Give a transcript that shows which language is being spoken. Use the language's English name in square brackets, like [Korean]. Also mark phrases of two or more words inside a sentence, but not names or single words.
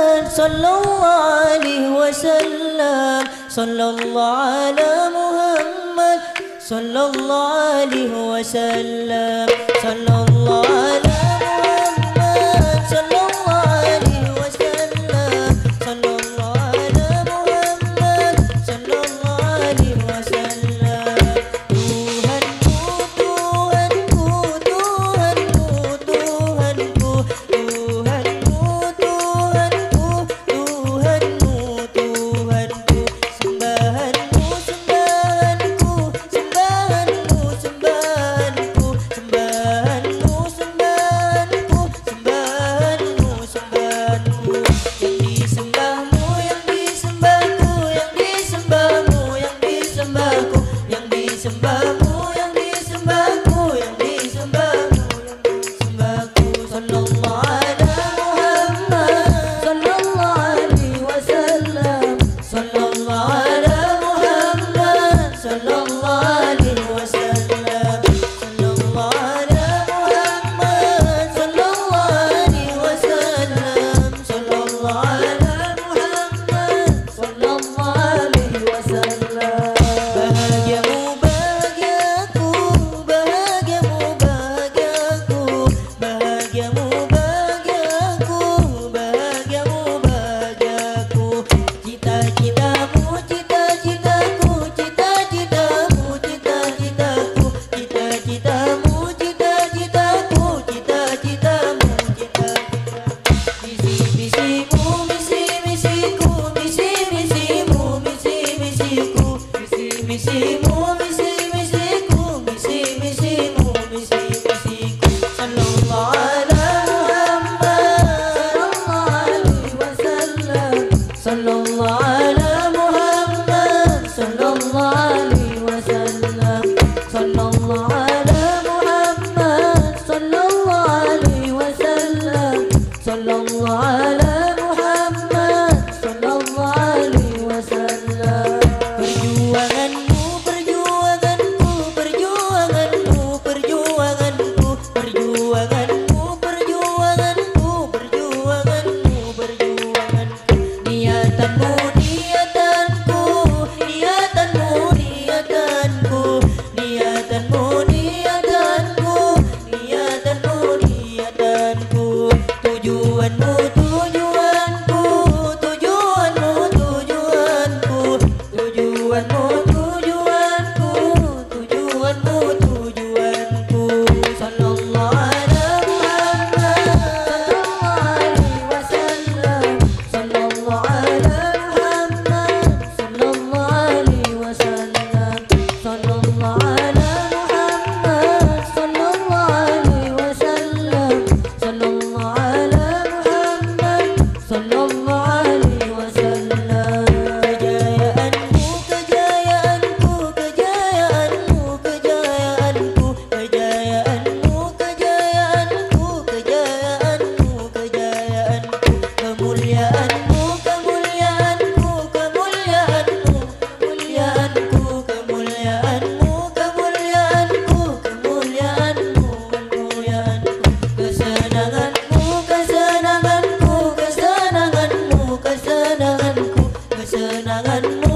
[Arabic] صلى الله عليه وسلم، صلى الله على محمد، صلى الله عليه وسلم، صلى الله على محمد، صلى الله عليه وسلم، صلى الله على محمد، صلى الله عليه وسلم. [Indonesian] Tuhanku, Tuhanku, Tuhanku, Tuhanku, Tuhanku, Tuhanku, Tuhanku, Tuhanku, sembahanmu, sembahanku, sembahanmu, sembahanku, sembahanmu, sembahanku, sembahanmu, sembahanku, yang disembahmu, yang disembahku, yang disembahmu, yang disembahku, yang disembahmu, yang disembahku, yang disembahmu, yang disembahku, [Arabic] صلى الله على محمد، صلى الله عليه وسلم، صلى الله على محمد، صلى الله عليه وسلم، صلى الله على محمد، صلى الله عليه وسلم، صلى الله على محمد، صلى الله عليه وسلم. [Indonesian] Bahagiamu bahagiaku, bahagiamu bahagiaku, bahagiamu bahagiaku, bahagiamu bahagiaku, cita-citamu cita-citaku, cita-citamu cita-citaku, cita-citamu cita-citaku, cita-citamu cita-citaku, misi-misimu misi-misiku, misi-misimu misi-misiku, misi-misimu misi-misiku, misi-misimu misi-misiku, [Arabic] صلى الله على محمد، صلى الله عليه وسلم، صلى الله على محمد، صلى الله عليه وسلم، صلى الله على محمد، صلى الله عليه وسلم. [Indonesian] Perjuanganmu, perjuanganku, perjuanganmu, perjuanganku, perjuanganmu, perjuanganku, perjuanganmu, perjuanganku, niatanmu, niatanku, niatanmu, niatanku, niatanmu, niatanku, niatanmu, niatanku, tujuanmu, tujuanku, tujuanmu, tujuanku, tujuanmu, tujuanku, tujuanmu, tujuanku, [Arabic] صلى الله على محمد، صلى الله عليه وسلم، صلى الله على محمد، صلى الله عليه وسلم، صلى الله على محمد، صلى الله عليه وسلم، صلى الله على محمد. [Indonesian] Kejayaanku, kejayaanku, kejayaanku, kejayaanku, kejayaanku, kejayaanku, kemuliaanmu, kemuliaanku, kemuliaanmu, kemuliaanku, kemuliaanmu, kemuliaanku, kemuliaanmu, kemuliaanku, kesenanganmu, kesenanganku, kesenanganmu, kesenanganku, kesenanganmu,